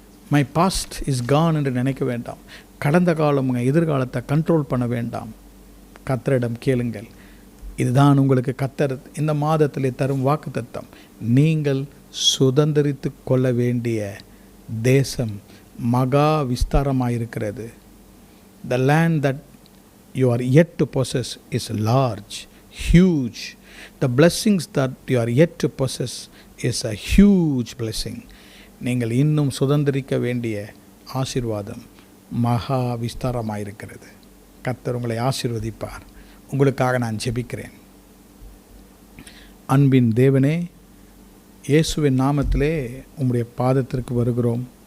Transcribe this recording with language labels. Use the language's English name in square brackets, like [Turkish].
[English] my past is gone [Tamil] என்று நினைக்க வேண்டாம். கடந்த காலம் உங்கள் எதிர்காலத்தை கண்ட்ரோல் பண்ண வேண்டாம். கர்த்தரிடம் கேளுங்கள். இதுதான் உங்களுக்கு கர்த்தர் இந்த மாதத்திலே தரும் வாக்குத்தத்தம். நீங்கள் சுதந்தரித்து கொள்ள வேண்டிய தேசம் மகா விஸ்தாரமாயிருக்கிறது. [English] The land that you are yet to possess is large, huge. The blessings that you are yet to possess is a huge blessing. [Tamil] நீங்கள் இன்னும் சுதந்தரிக்க வேண்டிய ஆசீர்வாதம் மகா விஸ்தாரமாயிருக்கிறது. கர்த்தர் உங்களை ஆசீர்வதிப்பார். உங்களுக்காக நான் ஜெபிக்கிறேன். அன்பின் தேவனே, இயேசுவின் நாமத்திலே உம்முடைய பாதத்திற்கு வருகிறோம்.